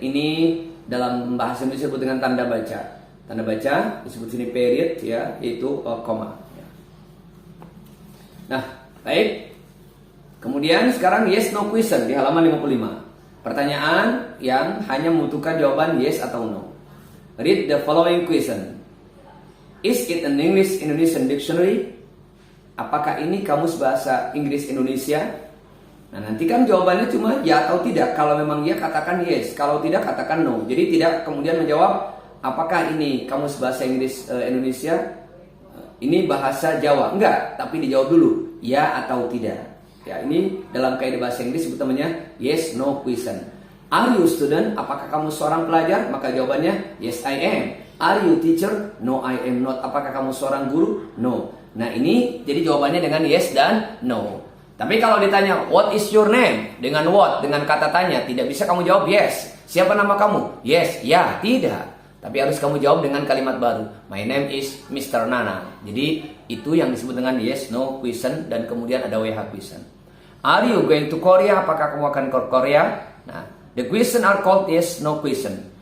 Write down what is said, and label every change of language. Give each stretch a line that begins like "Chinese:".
Indonesian: Ini dalam bahasa Indonesia disebut dengan tanda baca. Tanda baca disebut sini period, ya, yaitu koma. Ya. Nah, baik. Kemudian sekarang yes no question di halaman 55. Pertanyaan yang hanya membutuhkan jawaban yes atau no.
English: Read the following question. Is it an English Indonesian dictionary?
Indonesian: Apakah ini kamus bahasa Inggris Indonesia? Nah, nanti kan jawabannya cuma ya atau tidak. Kalau memang ya, katakan yes. Kalau tidak, katakan no. Jadi tidak kemudian menjawab apakah ini kamus bahasa Inggris Indonesia, ini bahasa Jawa. Enggak, tapi dijawab dulu ya atau tidak. Ya, ini dalam kaidah bahasa Inggris sebut namanya yes no question.
English: Are you student?
Indonesian: Apakah kamu seorang pelajar? Maka jawabannya
English: yes I am. Are you teacher? No I am not.
Indonesian: Apakah kamu seorang guru? No. Nah, ini jadi jawabannya dengan yes dan no. Tapi kalau ditanya
English: what is your name?
Indonesian: Dengan what? Dengan kata tanya. Tidak bisa kamu jawab yes. Siapa nama kamu? Yes, ya, tidak. Tapi harus kamu jawab dengan kalimat baru.
English: My name is Mr. Nana.
Indonesian: Jadi itu yang disebut dengan yes no question, dan kemudian ada WH question.
English: Are you going to Korea?
Indonesian: Apakah kamu akan ke Korea?
English: Nah, the question are called yes no question.